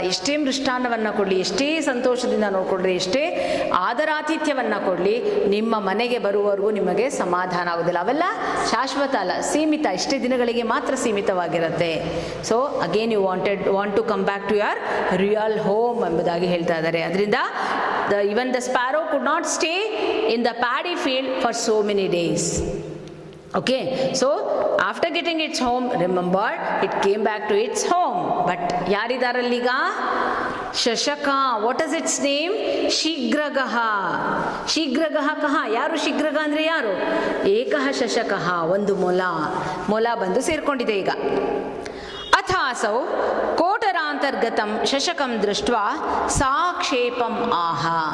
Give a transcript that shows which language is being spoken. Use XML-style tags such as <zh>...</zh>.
<kn>ಎಷ್ಟೇ ಮೃಷ್ಟಾನ್ನವನ್ನು ಕೊಡಲಿ, ಎಷ್ಟೇ ಸಂತೋಷದಿಂದ ನೋಡ್ಕೊಡ್ರಿ, ಎಷ್ಟೇ ಆದರಾತಿಥ್ಯವನ್ನು ಕೊಡಲಿ, ನಿಮ್ಮ ಮನೆಗೆ ಬರುವವರೆಗೂ ನಿಮಗೆ ಸಮಾಧಾನ ಆಗೋದಿಲ್ಲ. ಅವೆಲ್ಲ ಶಾಶ್ವತ ಅಲ್ಲ, ಸೀಮಿತ, ಇಷ್ಟೇ ದಿನಗಳಿಗೆ ಮಾತ್ರ ಸೀಮಿತವಾಗಿರುತ್ತೆ.</kn> <en>so again you want to come back to your real home</en> <kn>ಎಂಬುದಾಗಿ ಹೇಳ್ತಾ ಇದ್ದಾರೆ. ಅದರಿಂದ</kn> <en>even the sparrow could not stay in the paddy field for so many days. Okay, so after getting its home, remember, it came back to its home. But</en> <kn>ಯಾರಿದಾರಲ್ಲೀಗ?</kn> <en>ಶಶಕ. What is its name? ಶೀಘ್ರಗಃ.</en> <sa>ಶೀಘ್ರಗಃ ಕಹ.</sa> <kn>ಯಾರು ಶೀಘ್ರಗ ಅಂದರೆ ಯಾರು?</kn> <sa>ಏಕಃ ಶಶಕಃ,</sa> <kn>ಒಂದು ಮೊಲ ಬಂದು ಸೇರ್ಕೊಂಡಿದೆ ಈಗ.</kn> <sa>ಅಥಾಸೌ ಕೋಟರಾಂತರ್ಗತಂ ಶಶಕಂ ದೃಷ್ಟ್ವಾ ಸಾಕ್ಷೇಪಂ ಆಹ.</sa>